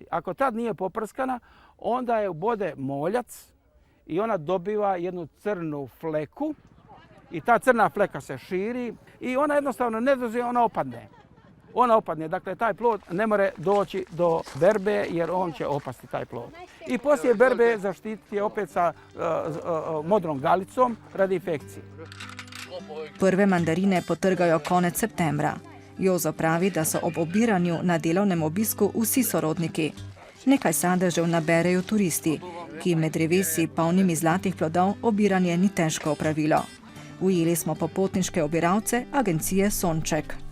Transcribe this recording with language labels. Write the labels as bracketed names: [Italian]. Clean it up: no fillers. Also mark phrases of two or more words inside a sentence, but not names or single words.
[Croatian] Ako tad nije poprskana, onda je ubode moljac i ona dobiva jednu crnu fleku i ta crna fleka se širi i ona jednostavno ne dozvije, ona opadne. Ona opadne, dakle taj plod ne more doći do berbe jer on će opasti taj plod. I poslije berbe zaštititi je opet sa modrom galicom radi infekcije. [Slovenian] Prve mandarine potrgajo konec septembra. Jozo pravi, da so ob obiranju na delovnem obisku vsi sorodniki. Nekaj sadežev naberejo turisti, ki med drevesi polnimi zlatih plodov obiranje ni težko opravilo. Ujeli smo popotniške obiralce agencije Sonček.